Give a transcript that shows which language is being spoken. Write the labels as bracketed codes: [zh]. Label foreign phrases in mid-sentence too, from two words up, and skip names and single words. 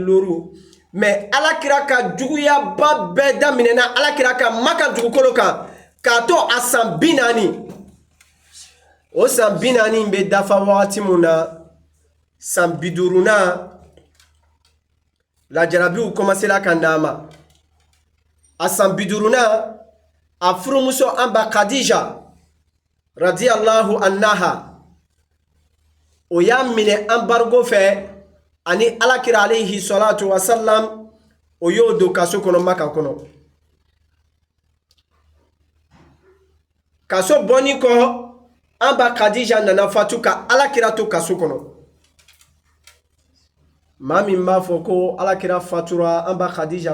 [bm] loru mais alakira ka juguya ba bɛɛ daminɛna alakira ka maka dugukolo kan k'a to a san 40 o san 40 bɛ dafa wagati mun na san 50 lajarabiw commencera ka na ma a san 50 a furumuso an ba Khadija [ar] رضي الله عنها [bm] o y'a minɛ embargo fɛ ani alakira [ar] عليه الصلاة والسلام [bm] o y'o don kaso kɔnɔ Maka kɔnɔ kaso bɔni kɔ an ba Khadija nana fatu ka alakira to kaso kɔnɔ maa min b'a fɔ ko alakira fatura an ba Khadija